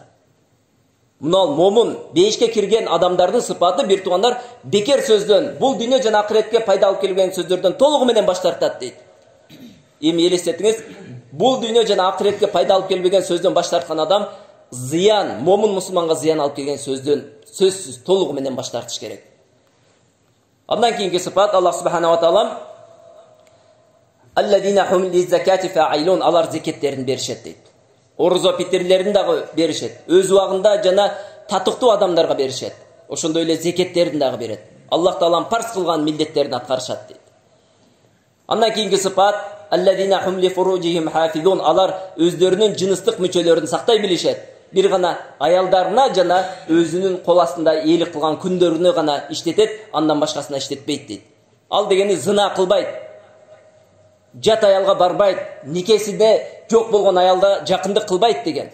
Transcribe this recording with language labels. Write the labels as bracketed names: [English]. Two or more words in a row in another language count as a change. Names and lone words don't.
[Kyrgyz] Мына момун, бейишке кирген адамдардын сыпаты бир тугандар бекер сөздөн, бул дүйнө жана акыретке пайда алып келген сөздөрдөн толугу менен баш тартат дейт. Эми элестетиңиз, бул дүйнө жана акыретке пайда алып келбеген сөздөн баш тарткан адам зыян, момун мусулманга зыян алып келген сөздөн сөзсүз толугу менен баш тартыш керек. Андан кийинки сыпат [Arabic] الله سبحانه وتعالى الذين هم للزكاة فاعلون, [Kyrgyz] алар зекеттерин беришет дейт. Орузо питирлерин дагы беришет. Өз убагында жана татыктуу адамдарга беришет. Ошондой эле зекеттерин дагы берет. Аллах Таалам парз кылган милдеттерин аткарышат дейт. Андан кийинки сыпат [Arabic] الذين هم لفروجهم حافظون, [Kyrgyz] алар өздөрүнүн жыныстык мүчөлөрүн сактай билишет. Бир гана аялдарына жана өзүнүн кол астындаээлик кылган күндөрүнө гана иштетет, андан башкасына иштетпейт дейт. Ал дегени зына кылбайт. Жат аялга барбайт, никесиде жок болгон аялда жакындык кылбайт деген.